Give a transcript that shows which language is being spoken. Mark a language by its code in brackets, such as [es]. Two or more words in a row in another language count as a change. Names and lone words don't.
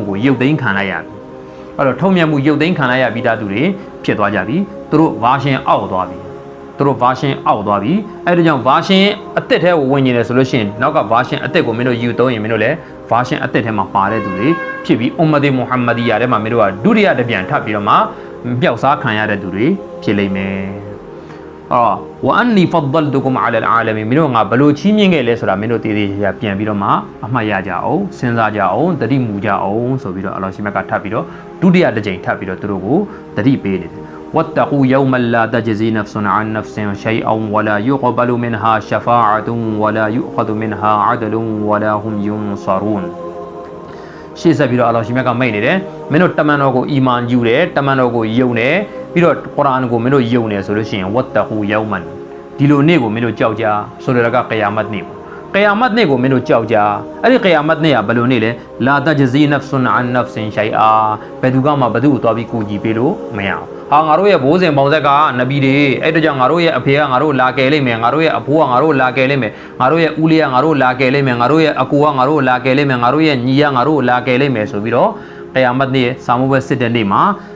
[my] ကိုရုပ်သိမ်းခံလိုက်ရပြီအဲ့တော့ထွတ်မြတ်မှုရုပ်သိမ်းခံလိုက်ရပြီးသားသူတွေဖြစ်သွားကြပြီသူတို့ဗာရှင်အောက်သွားပြီအဲ့ဒါကြောင့်ဗာရှင်အသက်ထဲကိုဝင်နေတယ်ဆိုလို့ရှိရင်နောက်ကဗာရှင်အသက်ကိုမင်းတို့ယူသုံးရင်မင်းတို့လည်းဗာရှင်အသက်ထဲမှာပါတဲ့သူတွေဖြစ်ပြီးအွမ်မတ်မုဟမ္မဒီယာထဲမှာမင်းတို့ကဒုတိယတပြန်ထပ်ပြီးတော့မှပျောက်စားခံရတဲ့သူတွေ ဖြစ်လိမ့်မယ် [ar] وأني فضلتكم على العالمين [my] မင်းတို့ငါဘလို့ချီးမြှင့်ခဲ့လဲဆိုတာမင်းတို့တည်တည်ချာပြန်ပြီးတော့မှအမှတ်ရကြအောင်စဉ်းစားကြအောင်တတိမူကြအောင်ဆိုပြီးတော့အလ္လာဟ်ရှိမြတ်ကထပ်ပြီးတော့ဒုတိယတစ်ကြိမ်ထပ်ပြီးတော့သူတို့ကိုတတိ ပေးနေတယ် [ar] واتقوا يوما لا تجزي نفس عن نفس شيئا ولا يقبل منها شفاعة ولا يؤخذ منها عدل ولا هم ينصرون [my] ရှေ့ဆက်ပြီးတော့အလ္လာဟ်ရှိမြတ်ကမိတ်နေတယ်မင်းတို့တမန်တော်ကိုအီမန်ယူတယ်တမန်တော်ကိုယုံတယ် ပြီးတော့ကုရ်အာန်ကိုမင်းတို့ယုံတယ်ဆိုလို့ရှိရင် [ar] واتقوا يوما [my] ဒီလိုနေ့ကိုမင်းတို့ကြောက်ကြဆိုလိုတာကကယာမတ်နေ့ကယာမတ်နေ့ကိုမင်းတို့ကြောက်ကြအဲ့ဒီကယာမတ်နေ့ကဘယ်လိုနေ့လဲ [ar] لا تجزي نفس عن نفس شيئا [my] ဘယ်သူကမှဘယ်သူ့ကိုသွားပြီးကူညီပေးလို့မရအောင်ဟာငါတို့ရဲ့ဘိုးစဉ်ပေါင်းဆက်ကနဗီတွေအဲ့ဒါကြောင့်ငါတို့ရဲ့အဖေကငါတို့လာကယ်လိမ့်မယ်ငါတို့ရဲ့အဖိုးကငါတို့လာကယ်လိမ့်မယ်ငါတို့ရဲ့ဦးလေးကငါတို့လာကယ်လိမ့်မယ်ငါတို့ရဲ့အကူကငါတို့လာကယ်လိမ့်မယ်ငါတို့ရဲ့ညီကငါတို့လာကယ်လိမ့်မယ်ဆိုပြီးတော့ကယာမတ်နေ့စာမိုးဘက်စစ်တဲ့နေ့မှာ